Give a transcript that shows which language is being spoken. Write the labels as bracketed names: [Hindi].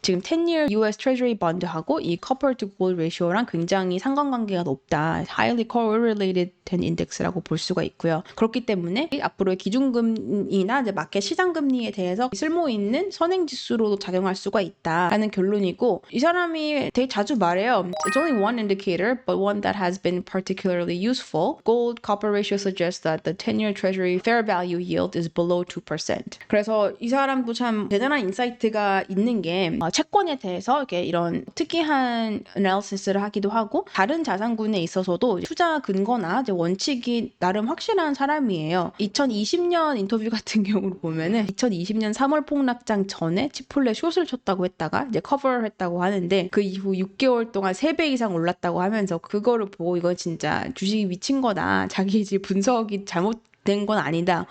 [Korean] 지금 10-year US Treasury bond하고 이 copper to gold ratio랑 굉장히 상관관계가 높다, [English] highly correlated [Korean] 된 인덱스라고 볼 수가 있고요. 그렇기 때문에 앞으로의 기준금리나 이제 마켓 시장금리에 대해서 쓸모 있는 선행지수로도 작용할 수가 있다라는 결론이고, 이 사람이 되게 자주 말해요. [English] It's only one indicator, but one that has been particularly useful. Gold copper ratio suggests that the 10-year treasury fair value yield is below 2%. [Korean] 그래서 이 사람도 참 대단한 인사이트가 있는 게, 채권에 대해서 이렇게 이런 특이한 애널리시스를 하기도 하고, 다른 자산군에 있어서도 투자 근거나 이제 원칙이 나름 확실한 사람이에요. 2020년 인터뷰 같은 경우를 보면은 2020년 3월 폭락장 전에 치폴레 숏을 쳤다고 했다가 이제 커버를 했다고 하는데, 그 이후 6개월 동안 3배 이상 올랐다고 하면서 그거를 보고 이건 진짜 주식이 미친 거다, 자기 이제 분석이 잘못 된 건 아니다.